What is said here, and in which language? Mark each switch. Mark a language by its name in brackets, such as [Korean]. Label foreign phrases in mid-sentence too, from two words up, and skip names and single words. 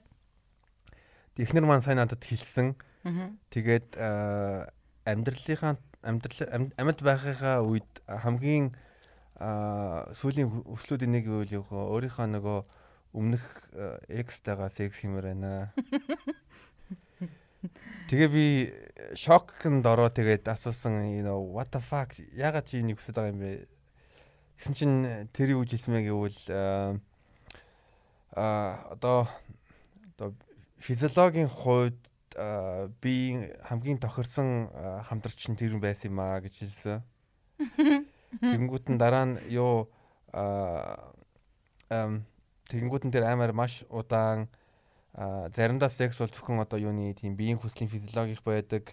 [Mongolian] Эхнэр маань сайн надад хэлсэн. Тэгээд амьд байхынхаа үед хамгийн сүүлийн өслүүдийн нэг үйл өөрийнхөө нөгөө өмнөх экстэйгээ секс хиймээр байна. Тэгээ би шокнд ороо тэгээд асуусан [English] what the fuck [Mongolian] ягаад чи энийг хүсэж байгаа юм бэ? Гэсэн чинь тэр юу хэлсэн мэ гэвэл одоо физиологийн хувьд би хамгийн тохирсон хамтрагч нь тэр байсан юм аа гэж хэлсэн. Тэгэнгүүт нь дараа нь тэгэнгүүт нь тэр амар маш удаан заримдаа секс бол зөвхөн одоо юуны тийм биеийн хүслийн физиологик байдаг.